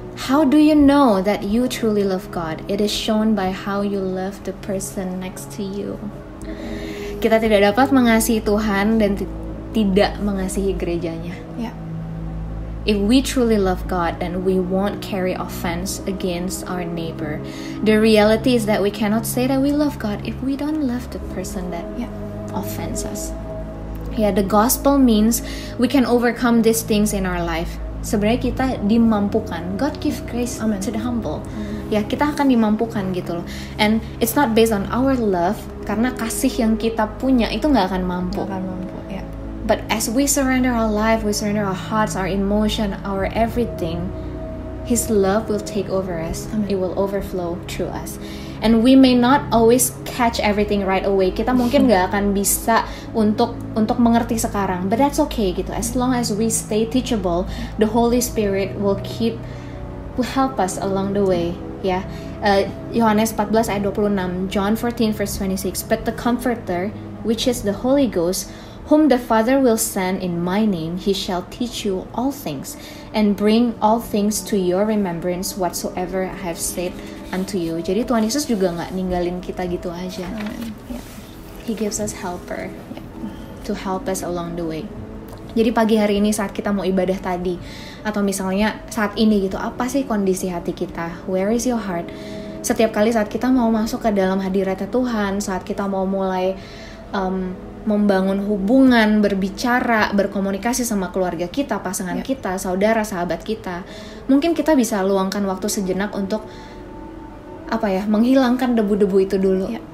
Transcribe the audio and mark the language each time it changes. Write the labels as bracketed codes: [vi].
[en] How do you know that you truly love God? It is shown by how you love the person next to you. [id] Kita tidak dapat mengasihi Tuhan dan tidak mengasihi gerejanya. [en] If we truly love God, then we won't carry offense against our neighbor. The reality is that we cannot say that we love God if we don't love the person that offends us. The gospel means we can overcome these things in our life. [id] Sebenarnya kita dimampukan. [en] God give grace to the humble. [id] Kita akan dimampukan gitu loh. [en] And it's not based on our love, [id] karena kasih yang kita punya itu nggak akan mampu. [en] But as we surrender our life, we surrender our hearts, our emotion, our everything, His love will take over us. It will overflow through us. And we may not always catch everything right away. [id] Kita mungkin gak akan bisa untuk mengerti sekarang, [en] but that's okay [id] gitu. [en] As long as we stay teachable, the Holy Spirit will help us along the way. Yohanes 14 ayat 26, John 14 verse 26. But the Comforter, which is the Holy Ghost, whom the Father will send in my name, he shall teach you all things, and bring all things to your remembrance whatsoever I have said unto you. [id] Jadi Tuhan Yesus juga nggak ninggalin kita gitu aja. [en] He gives us helper to help us along the way. [id] Jadi pagi hari ini saat kita mau ibadah tadi, atau misalnya saat ini gitu, apa sih kondisi hati kita? [en] Where is your heart? [id] Setiap kali saat kita mau masuk ke dalam hadiratnya Tuhan, saat kita mau mulai membangun hubungan, berbicara, berkomunikasi sama keluarga kita, pasangan kita, saudara, sahabat kita, mungkin kita bisa luangkan waktu sejenak untuk menghilangkan debu-debu itu dulu.